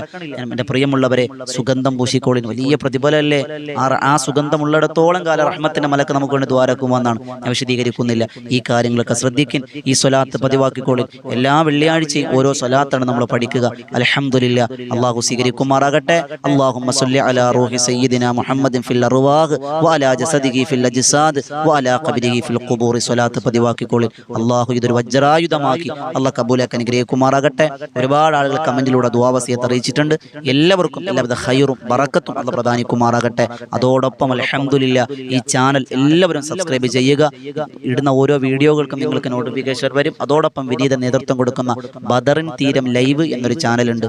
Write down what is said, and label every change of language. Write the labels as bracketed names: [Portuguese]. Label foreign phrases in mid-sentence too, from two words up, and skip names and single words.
[Malayalam] എൻ്റെ പ്രിയമുള്ളവരെ, സുഗന്ധം പൂശിക്കോളിന് വലിയ പ്രതിഫലമല്ലേ. ആ സുഗന്ധമുള്ളിടത്തോളം കാലം റഹ്മത്തിന്റെ മലക്ക് നമുക്ക് വേണ്ടി ദ്വാരക്കുമെന്നാണ്. ഞാൻ വിശദീകരിക്കുന്നില്ല. ഈ കാര്യങ്ങളൊക്കെ ശ്രദ്ധിക്കും. ഈ സ്വലാത്ത് പതിവാക്കിക്കോളിൻ. എല്ലാ വെള്ളിയാഴ്ചയും ഓരോ സ്വലാത്താണ് നമ്മൾ പഠിക്കുക. അൽഹംദുലില്ലാ. അള്ളാഹു സ്വീകരിക്കുമാറാകട്ടെ. [Arabic] اللهم صل على روح سيدنا محمد في الأرواح وعلى جسده في الأجساد وعلى قبره في القبور [Malayalam] സ്വലാത്ത് പതിവാക്കിക്കോളിൻ. അള്ളാഹു ഇതൊരു വജ്രായുധമാക്കി അള്ളാഹ് കബൂലാക്കി അനുഗ്രഹിക്കുമാറാകട്ടെ. ഒരുപാട് ആളുകൾ കമന്റിലൂടെ ദുആ വസിയത്ത് അറിയിച്ചിട്ടുണ്ട്. എല്ലാവർക്കും എല്ലാവിധ ഖൈറും ബറക്കത്തും അള്ളാഹ് പ്രദാനിക്കുമാറാകട്ടെ. അതോടൊപ്പം അൽഹംദുലില്ലാ ഈ ചാനൽ എല്ലാവരും സബ്സ്ക്രൈബ് ചെയ്യുക. ഇടുന്ന ഓരോ വീഡിയോകൾക്കും നിങ്ങൾക്ക് നോട്ടിഫിക്കേഷൻ വരും. അതോടൊപ്പം വിനീത നേതൃത്വം കൊടുക്കുന്ന ബദറിൻ തീരം ലൈവ് എന്നൊരു ചാനലുണ്ട്.